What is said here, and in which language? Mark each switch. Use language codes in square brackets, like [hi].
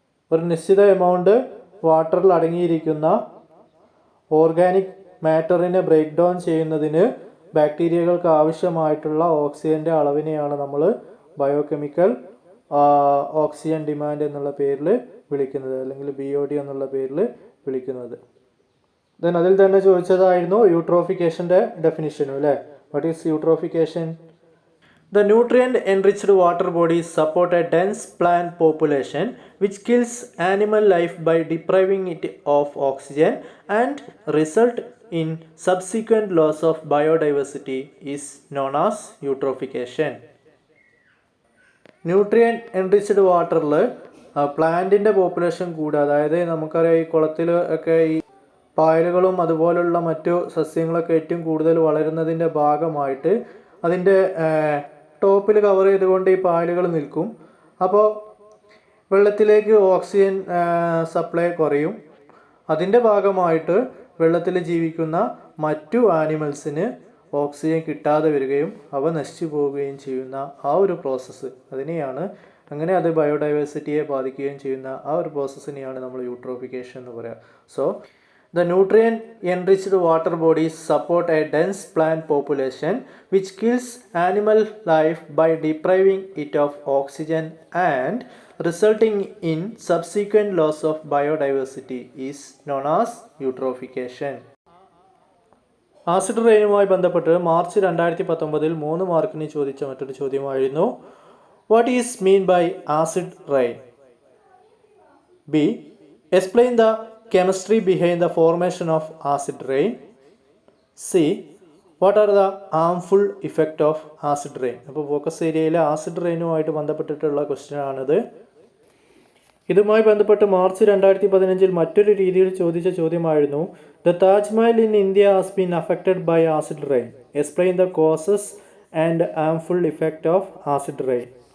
[ml] ഒരു നിശ്ചിത എമൗണ്ട് വാട്ടറിൽ അടങ്ങിയിരിക്കുന്ന ഓർഗാനിക് മാറ്ററിനെ ബ്രേക്ക് ഡൗൺ ചെയ്യുന്നതിന് ബാക്ടീരിയകൾക്ക് ആവശ്യമായിട്ടുള്ള ഓക്സിജൻ്റെ അളവിനെയാണ് നമ്മൾ ബയോകെമിക്കൽ ഓക്സിജൻ ഡിമാൻഡ് എന്നുള്ള പേരിൽ വിളിക്കുന്നത്, അല്ലെങ്കിൽ BOD എന്നുള്ള പേരിൽ വിളിക്കുന്നത്. ദെൻ അതിൽ തന്നെ ചോദിച്ചതായിരുന്നു യൂട്രോഫിക്കേഷൻ്റെ ഡെഫിനിഷനും അല്ലേ. [en] What is eutrophication? The nutrient-enriched water bodies support a dense plant population which kills animal life by depriving it of oxygen and result in subsequent loss of biodiversity is known as eutrophication. [ml] Nutrient-enriched വാട്ടറിൽ പ്ലാന്റിൻ്റെ population കൂടുക, അതായത് നമുക്കറിയാം ഈ കുളത്തിൽ ഒക്കെ ഈ പായലുകളും അതുപോലുള്ള മറ്റു സസ്യങ്ങളൊക്കെ ഏറ്റവും കൂടുതൽ വളരുന്നതിൻ്റെ ഭാഗമായിട്ട് അതിൻ്റെ ടോപ്പിൽ കവർ ചെയ്തുകൊണ്ട് ഈ പായലുകൾ നിൽക്കും. അപ്പോൾ വെള്ളത്തിലേക്ക് ഓക്സിജൻ സപ്ലൈ കുറയും. അതിൻ്റെ ഭാഗമായിട്ട് വെള്ളത്തിൽ ജീവിക്കുന്ന മറ്റു ആനിമൽസിന് ഓക്സിജൻ കിട്ടാതെ വരികയും അവ നശിച്ചു പോവുകയും ചെയ്യുന്ന ആ ഒരു പ്രോസസ്സ്, അതിനെയാണ് അങ്ങനെ അത് ബയോഡൈവേഴ്സിറ്റിയെ ബാധിക്കുകയും ചെയ്യുന്ന ആ ഒരു പ്രോസസ്സിനെയാണ് നമ്മൾ യൂട്രോഫിക്കേഷൻ എന്ന് പറയുക. [en] So the nutrient-enriched water bodies support a dense plant population which kills animal life by depriving it of oxygen and resulting in subsequent loss of biodiversity is known as eutrophication. [ml] Acid റെയിനുമായി ബന്ധപ്പെട്ട് March 2019 3 മാർക്കിന് ചോദിച്ച മറ്റൊരു ചോദ്യമായിരുന്നു [en] What is mean by acid rain? B. Explain the chemistry behind the formation of acid rain. C. What are the harmful effect of acid rain? [ml] അപ്പോൾ focus ഏരിയയിലെ acid റെയിനുമായിട്ട് ബന്ധപ്പെട്ടിട്ടുള്ള question ആണിത്. ഇതുമായി ബന്ധപ്പെട്ട് മാർച്ച് 2015 മറ്റൊരു രീതിയിൽ ചോദിച്ച ചോദ്യമായിരുന്നു [en] The Taj Mahal in India has been affected by acid rain. Explain the causes and harmful effect of acid rain.